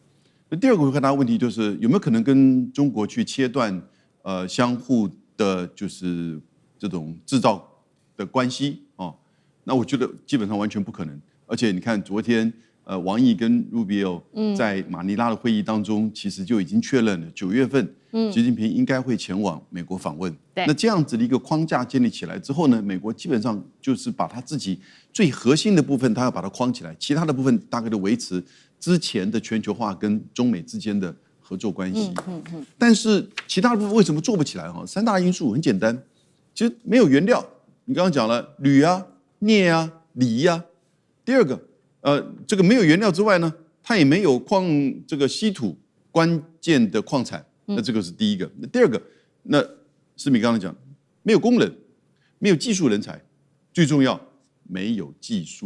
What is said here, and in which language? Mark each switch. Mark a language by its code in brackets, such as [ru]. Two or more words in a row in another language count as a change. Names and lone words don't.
[zh] 那第二個回答問題就是有沒有可能跟中國去切斷相互的，就是這種製造的關係啊？那我覺得基本上完全不可能。而且你看昨天。王毅跟 Rubio 在馬尼拉的會議當中，其實就已經確認了9月份，習近平應該會前往美國訪問。那這樣子的一個框架建立起來之後呢，美國基本上就是把他自己最核心的部分，他要把它框起來，其他的部分大概都維持之前的全球化跟中美之間的合作關係。但是其他的部分為什麼做不起來？3大因素很簡單，其實沒有原料。你剛剛講了鋁啊、鎳啊、鋰啊。第二個。這個沒有原料之外呢，它也沒有這個稀土關鍵的礦產，那這個是第一個。那第二個，那思敏剛才講，沒有工人，沒有技術人才，最重要沒有技術。